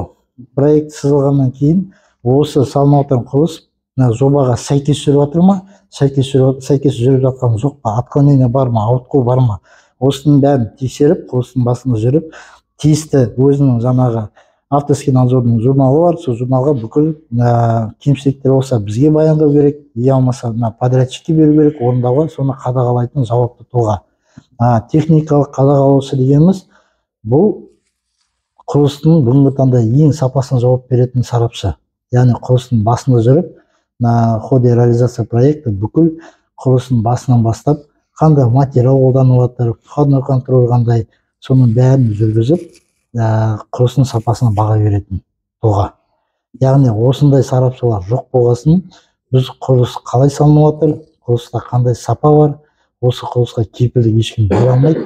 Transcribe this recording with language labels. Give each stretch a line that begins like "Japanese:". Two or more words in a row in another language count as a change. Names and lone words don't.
Kazakh: Проект сызылғаннан кейін осы салынып жатқан құрылыс жобаға сәйкес жүріп жатыр ма, сәйкес жүріп жатқан жоқ па, отклонение бар ма, ауытқу бар ма, осының бәрін тексеріп, құрылыстың басында жүріп, тиісті өзінің жаңағы
Russian: авторский надзордың
Kazakh: журналы бар, сол журналға бүкіл кемшіліктер болса бізге баяндау керек, я болмаса подрядчикке беру керек, орындауға, соны қадағалайтын жауапты тұлға. Техникалық қадағалаушы дегеніміз бұл құрылыстың бүгінгі таңда ең сапасына жауап беретін сарапшы. Яғни құрылыстың басында жүріп,
Russian: на ходе реализация
Kazakh: проекті бүкіл құрылыстың басынан бастап, қандай материал қолданып жатыр,
Russian: входной контроль
Kazakh: қандай, соның бәрін жүргізіп, құрылыстың сапасына баға беретін тұлға. Яғни осындай сарапшылар жоқ болғасын, біз құрылыс қалай салынып жатыр, құрылыста қандай сапа бар, осы құрылысқа кепілдік ешкім бере алмайды.